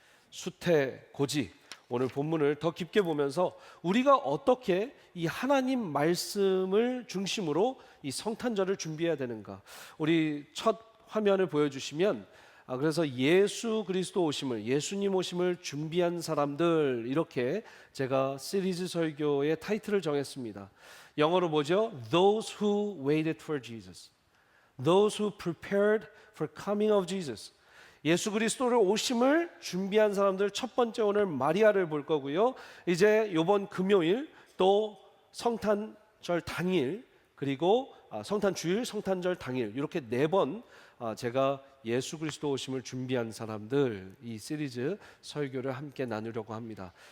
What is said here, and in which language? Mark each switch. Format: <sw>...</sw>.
<ko>수태고지 오늘 본문을 더 깊게 보면서 우리가 어떻게 이 하나님 말씀을 중심으로 이 성탄절을 준비해야 되는가. 우리 첫 화면을 보여주시면 그래서 예수 그리스도 오심을 예수님 오심을 준비한 사람들 이렇게 제가 시리즈 설교의 타이틀을 정했습니다. 영어로 뭐죠?</ko> <en>Those who waited for Jesus. Those who prepared for coming of Jesus.</en> <ko>예수 그리스도를 오심을 준비한 사람들 첫 번째 오늘 마리아를 볼 거고요. 이제 이번 금요일 또 성탄절 당일 그리고 성탄 주일, 성탄절 당일 이렇게 4번 제가 예수 그리스도 오심을 준비한 사람들 이 시리즈 설교를 함께 나누려고 합니다.</ko>